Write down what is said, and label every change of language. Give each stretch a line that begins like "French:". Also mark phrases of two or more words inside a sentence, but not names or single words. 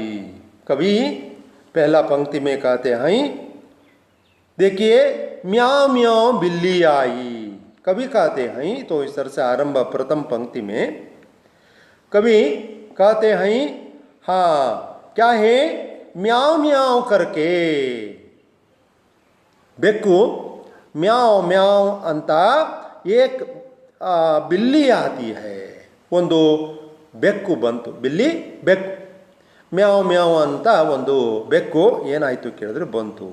Hindi: कभी पहला पंक्ति में कहते हैं, देखिए म्याऊं म्याऊं बिल्ली आई, कभी कहते हैं तो इस तरह से आरंभ प्रथम पंक्ति में कभी कहते हैं, हाँ क्या है, म्याऊं म्याऊं करके
Kannada: ಬೆಕ್ಕು ಮ್ಯಾವ್ ಮ್ಯಾವ್ ಅಂತ
Hindi: एक बिल्ली आती है,
Kannada: ಒಂದು ಬೆಕ್ಕು ಬಂತು, ಬಿಲ್ಲಿ ಬೆಕ್ಕು ಮ್ಯಾವ್ ಮ್ಯಾವ್ ಅಂತ ಒಂದು ಬೆಕ್ಕು ಏನಾಯಿತು ಕೇಳಿದ್ರೆ ಬಂತು.